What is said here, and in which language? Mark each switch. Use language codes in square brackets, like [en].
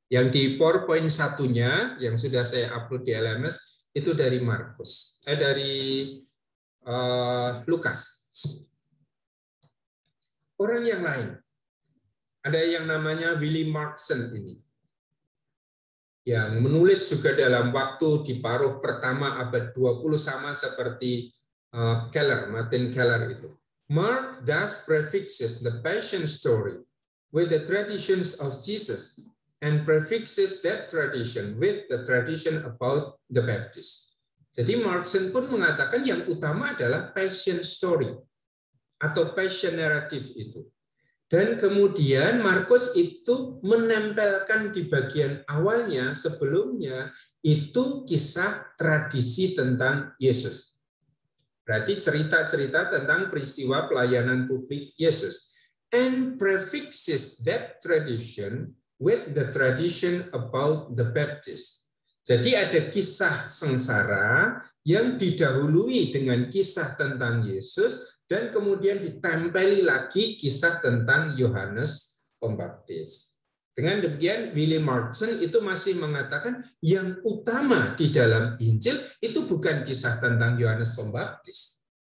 [id] Yang di PowerPoint satunya yang sudah saya upload di LMS itu dari Markus, dari Lukas. Orang yang lain, ada yang namanya Willie Markson ini, yang menulis juga dalam waktu di paruh pertama abad 20 sama seperti Martin Keller itu. [en] Mark thus prefixes the passion story with the traditions of Jesus and prefixes that tradition with the tradition about the Baptist. [id] Jadi Markson pun mengatakan yang utama adalah passion story atau passion narrative itu. Dan kemudian Markus itu menempelkan di bagian awalnya sebelumnya itu kisah tradisi tentang Yesus. Berarti cerita-cerita tentang peristiwa pelayanan publik Yesus. [en] And prefixes that tradition with the tradition about the Baptist. [id] Jadi ada kisah sengsara yang didahului dengan kisah tentang Yesus dan kemudian ditempeli lagi kisah tentang Yohanes Pembaptis. Dengan demikian, William Markson itu masih mengatakan yang utama di dalam Injil itu bukan kisah tentang Yohanes Pembaptis.